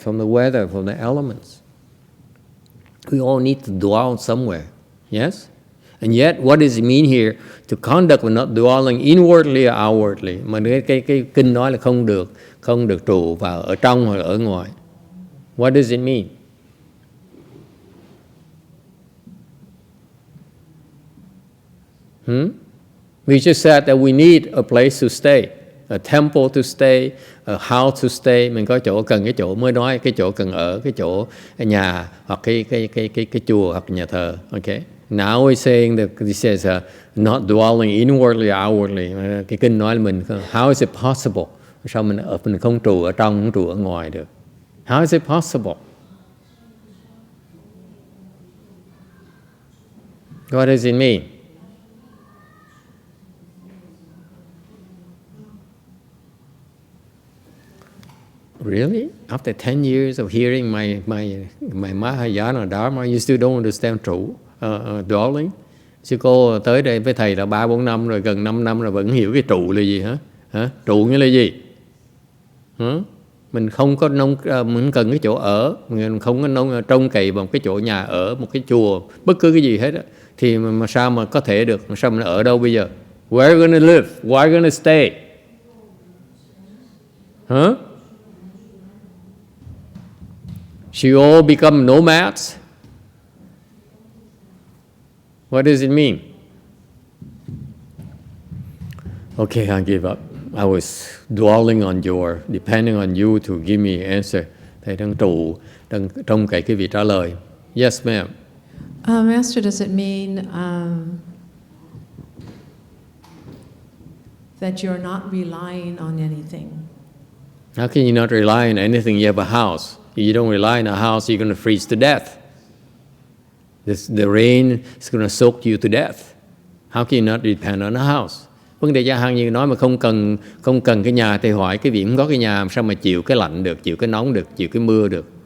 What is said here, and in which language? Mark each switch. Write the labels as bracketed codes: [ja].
[en] From the weather, from the elements. We all need to dwell somewhere. Yes? And yet, what does it mean here? To conduct when not dwelling inwardly or outwardly. [vi] Mà cái kinh nói là không được trụ vào ở trong hoặc ở ngoài. [en] What does it mean? We just said that we need a place to stay, a temple to stay, a house to stay. [vi] Mình có chỗ cần cái chỗ mới nói cái chỗ cần ở, cái chỗ nhà hoặc cái chùa hoặc nhà thờ. [en] Okay. Now we're saying that this says not dwelling inwardly, outwardly. [vi] Cái kinh nói là mình [en] how is it possible? [vi] Sao mình không trụ ở trong, không trụ ở ngoài được? [en] How is it possible? What does it mean? Really? After 10 years of hearing my Mahayana Dharma, you still don't understand trụ, dwelling? [vi] Sư cô tới đây với thầy là 3-4 năm rồi, gần 5 năm rồi vẫn hiểu cái trụ là gì hả? Trụ nghĩa là gì? Mình không có mình cần cái chỗ ở, mình không có trông cậy vào một cái chỗ nhà ở, một cái chùa, bất cứ cái gì hết á, thì mà sao mà có thể được? Sao mình ở đâu bây giờ? [en] Where are you gonna live? Where are you gonna stay? Should all become nomads? What does it mean? Okay, I give up. I was depending on you to give me an answer. [vi] Thầy đang trông cậy cái vị trả lời. [en] Yes, ma'am. Master, does it mean that you're not relying on anything? How can you not rely on anything? You have a house. If you don't rely on a house, you're going to freeze to death. The rain is going to soak you to death. How can you not depend on a house? [vi] Vấn đề gia hàng như nói mà không cần cái nhà thì hỏi cái vị không có cái nhà sao mà chịu cái lạnh được, chịu cái nóng được, chịu cái mưa được?